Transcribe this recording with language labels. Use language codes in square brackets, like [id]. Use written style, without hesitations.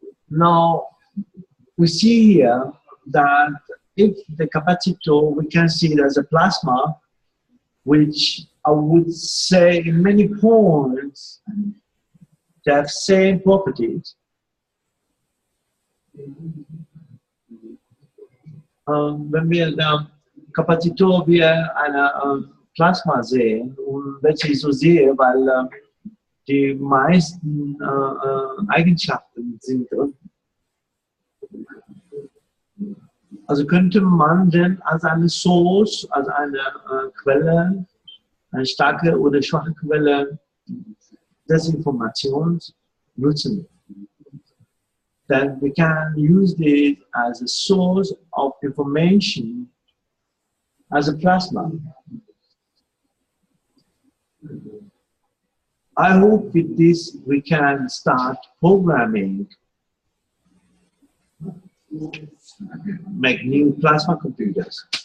[en] Now, we see here that if the capacitor, we can see it as a plasma, which I would say in many points, they have same properties. [de] Wenn wir Kapazitor wie eine Plasma sehen, und welche ich so sehe, weil die meisten Eigenschaften sind drin. Also könnte man denn als eine Source, als eine Quelle, eine starke oder schwache Quelle des Informations nutzen. [en] Then we can use this as a source of information as a plasma. I hope with this we can start programming, make new plasma computers.